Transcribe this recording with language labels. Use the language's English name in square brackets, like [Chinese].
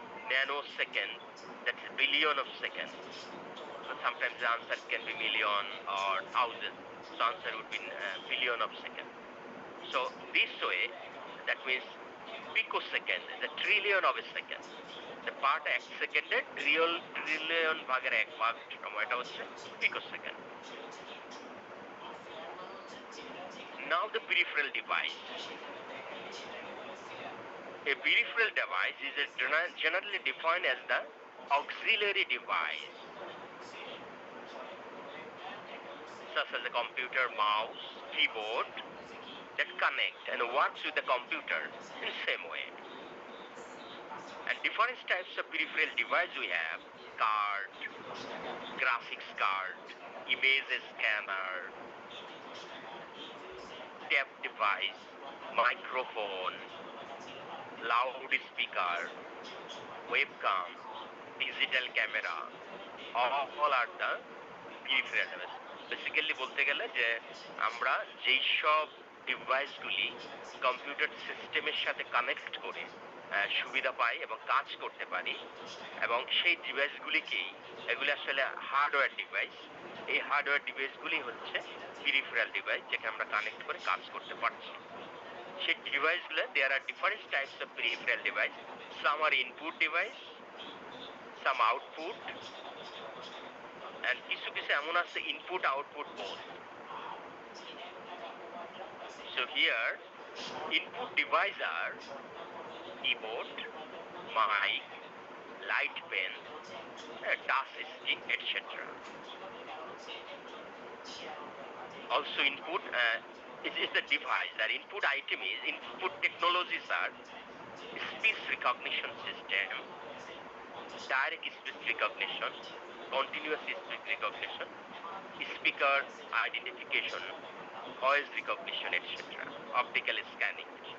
[English] Nanosecond, that's a billion of seconds. So sometimes the answer can be million or thousand. So answer would be billion of seconds. So this way, that means picosecond is a trillion of a second. The part 1 [Bangla] সেকেন্ডে trillion ভাগের 1 ভাগ সময়টা হচ্ছে picosecond. [English] Now the peripheral device. A peripheral device is generally defined as the auxiliary device, such as a computer, mouse, keyboard, that connect and works with the computer in the same way. And different types of peripheral device we have: card, graphics card, image scanner, tape device, microphone, loudspeaker, webcam, digital camera, all are the peripheral device. [Bangla] Basically বলতে গেলে যে আমরা যেই সব ডিভাইসগুলি computer সিস্টেমের সাথে connect করে সুবিধা পাই এবং কাজ করতে পারি, এবং সেই ডিভাইসগুলিকেই, এগুলি আসলে হার্ডওয়্যার ডিভাইস, এই হার্ডওয়্যার ডিভাইসগুলি হচ্ছে পেরিফেরাল ডিভাইস, যেটা আমরা কানেক্ট করে কাজ করতে পারছি। সেই ডিভাইসগুলো, [English] There are different types of peripheral device. Some are input device, some output, and [Bangla] কিছু কিছু এমন আছে [English] Input output both. So here input device are keyboard, mic, light pen, touch screen, etc. Also input is the device. That input item is input technologies are speech recognition system, direct speech recognition, continuous speech recognition, speaker identification, voice recognition, etc. Optical scanning.